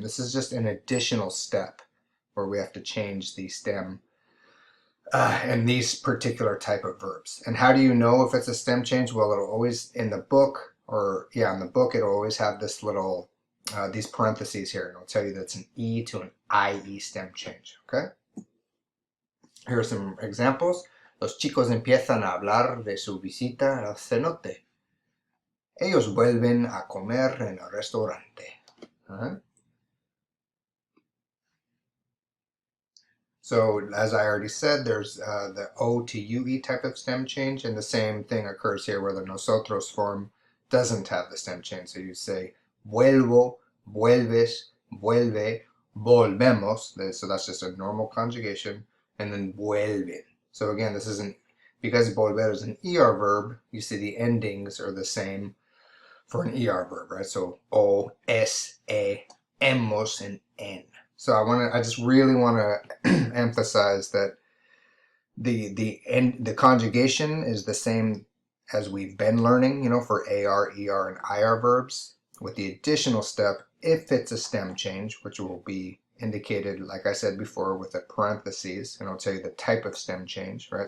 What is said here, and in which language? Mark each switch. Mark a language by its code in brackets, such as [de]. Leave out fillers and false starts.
[en] This is just an additional step where we have to change the stem and these particular type of verbs. And how do you know if it's a stem change? Well, it'll always, in the book, it'll always have this little, these parentheses here, and it'll tell you that it's an E to an IE stem change, okay? Here are some examples. [es] Los chicos empiezan a hablar de su visita al cenote. Ellos vuelven a comer en el restaurante. [en] All right? So as I already said, there's the O to UE type of stem change, and the same thing occurs here where the nosotros form doesn't have the stem change. So you say [es] vuelvo, vuelves, vuelve, volvemos. [en] So that's just a normal conjugation, and then vuelven. So again, this isn't, because volver is an ER verb, you see the endings are the same for an ER verb, right? So O, S, E, hemos, and en. So I just really want to emphasize that the conjugation is the same as we've been learning, for AR, ER, and IR verbs, with the additional step if it's a stem change, which will be indicated, like I said before, with a parentheses, and I'll tell you the type of stem change, right?